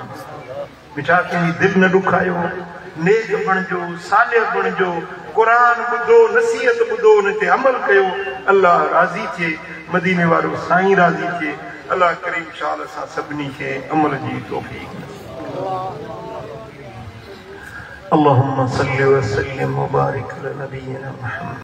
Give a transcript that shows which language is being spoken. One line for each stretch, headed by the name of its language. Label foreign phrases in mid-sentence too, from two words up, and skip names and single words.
Sindhi: मिठा कंहिंजी दिलि न ॾुखायो, नेक बणिजो, सालिह बणिजो, क़ुरान ॿुधो, नसीहत ॿुधो, उन ते अमल कयो। अल्लाह राज़ी थिए, मदीने वारो साईं राज़ी थिए। अल्लाह करीम शाल सां सभिनी खे अमल जी तौफ़ीक़।
Arabic: اللهم صل وسلم وبارك على نبينا محمد.